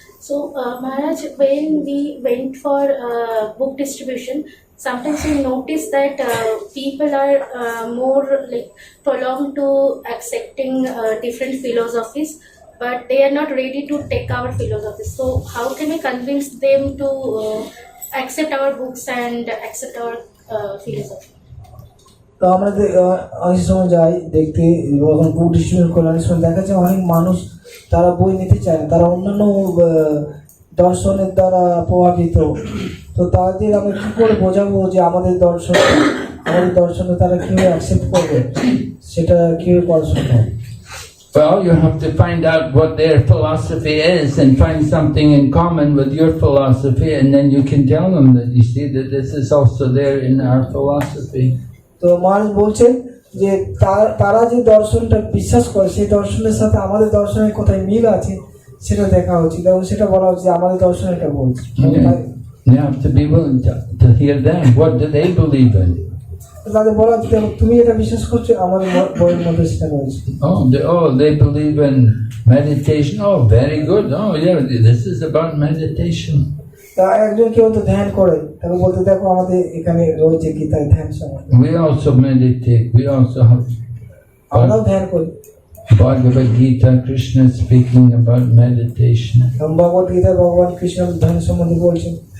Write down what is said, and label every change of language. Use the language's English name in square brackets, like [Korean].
[English] So, Maharaj, when we went for book distribution, sometimes we notice that people are more like prolonged to accepting different philosophies, but they are not ready to take our philosophies. So, how can we convince them to accept our books and accept our philosophy? [Bangla] তো আমরা অনেক সময় যাই দেখতে, যখন বুক distribution করে অনেক সময় দেখা যায় অনেক মানুষ তারা বই নিতে চায় না, তারা অন্যান্য দর্শনের দ্বারা প্রভাবিত। তো তাদের আমরা কী করে বোঝাবো যে আমাদের দর্শনে তারা কীভাবে অ্যাকসেপ্ট করবে, সেটা কীভাবে করা সম্ভব? [English] Well, you have to find out what their philosophy is and find something in common with your philosophy, and then you can tell them that you see that this is also there in our philosophy. [Bangla] তো মানুষ বলছেন যে তারা যে দর্শনটা বিশ্বাস করে সেই দর্শনের সাথে আমাদের দর্শনের কোথায় মিল আছে সেটা দেখা উচিত, এবং সেটা বলা উচিত আমাদের দর্শন এটা বলছে। [English] You have to be willing to hear them. What do they believe in? [Bangla] তাদের বলা উচিত তুমি এটা বিশ্বাস করছো, আমাদের বইয়ের মধ্যে সেটা রয়েছে। [English] They believe in meditation. Oh, very good. Oh, yeah, this is about meditation. [Bangla] তা একজন কেউ তো ধ্যান করে, তাকে বলতে দেখো আমাদের এখানে রয়েছে গীতায় ধ্যান সময়। [English] We also meditate. We also have [Bangla] আমরাও ধ্যান করি। [English] Bhagavad Gita, Krishna speaking about meditation. [Bangla] Bhagavad Gita ভগবান কৃষ্ণ ধ্যান সম্বন্ধে বলছেন।